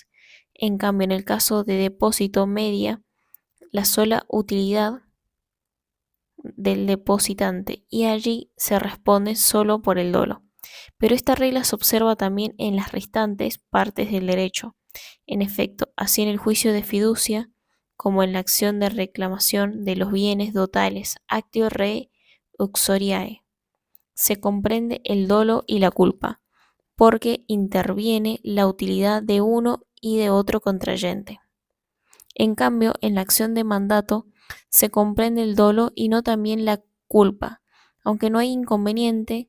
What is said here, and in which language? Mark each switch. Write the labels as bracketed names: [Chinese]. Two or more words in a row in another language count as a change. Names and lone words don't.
[Spanish] En cambio, en el caso de depósito media la sola utilidad del depositante y allí se responde solo por el dolo. Pero esta regla se observa también en las restantes partes del derecho. En efecto, así en el juicio de fiducia como en la acción de reclamación de los bienes dotales, [Latin] actio re uxoriae, [Spanish] se comprende el dolo y la culpa, porque interviene la utilidad de uno y de otro contrayente. En cambio, en la acción de mandato se comprende el dolo y no también la culpa, aunque no hay inconveniente